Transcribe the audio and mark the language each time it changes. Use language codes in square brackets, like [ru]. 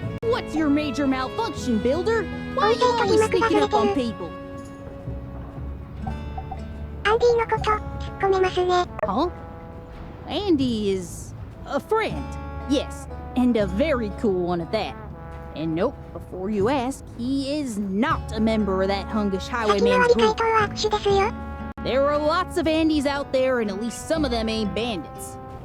[en] What's your major malfunction, Builder? Why are you always sneaking up on people? [ja] アンディのこと突っ込めますね。 [en] Huh? Andy is a friend, yes, and a very cool one at that. And nope, before you ask, he is not a member of that Hungish Highwayman's group. There are lots of Andys out there, and at least some of them ain't bandits.